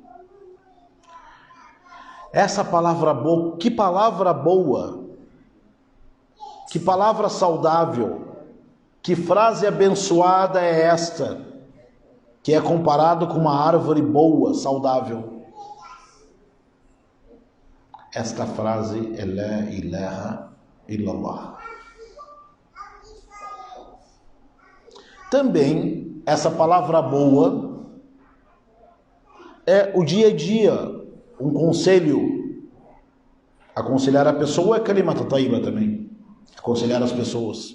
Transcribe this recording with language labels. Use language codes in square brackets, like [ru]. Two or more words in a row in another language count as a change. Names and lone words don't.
[pt] Essa palavra boa, que palavra boa, que palavra saudável, que frase abençoada é esta, que é comparado com uma árvore boa, saudável. Esta frase é [ar] لا إله إلا الله. [pt] Também, essa palavra boa é o dia a dia, um conselho. Aconselhar a pessoa é [ar] كلمة طيبة [pt] também. Aconselhar as pessoas.